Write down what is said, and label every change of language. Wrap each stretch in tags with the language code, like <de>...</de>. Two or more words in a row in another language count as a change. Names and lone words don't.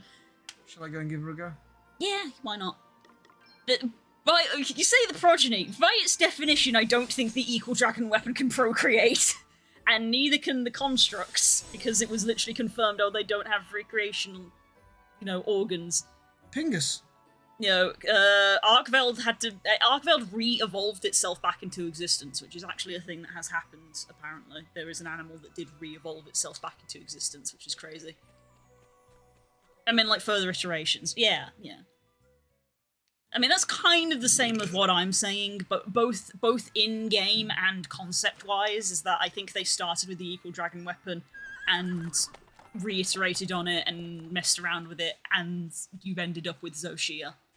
<en>Shall I go and give her a go? Yeah, why not? But you say the progeny. By its definition, I don't think the Equal Dragon weapon can procreate. And neither can the constructs, because it was literally confirmed, oh, they don't have recreational, organs. Pingus. Arkveld Arkveld re-evolved itself back into existence, which is actually a thing that has happened, apparently. There is an animal that did re-evolve itself back into existence, which is crazy. I mean, like, further iterations. Yeah. I mean, that's kind of the same as what I'm saying, but both in-game and concept-wise, is that I think they started with the Equal Dragon weapon and reiterated on it and messed around with it, and you've ended up with Zoshia.</en>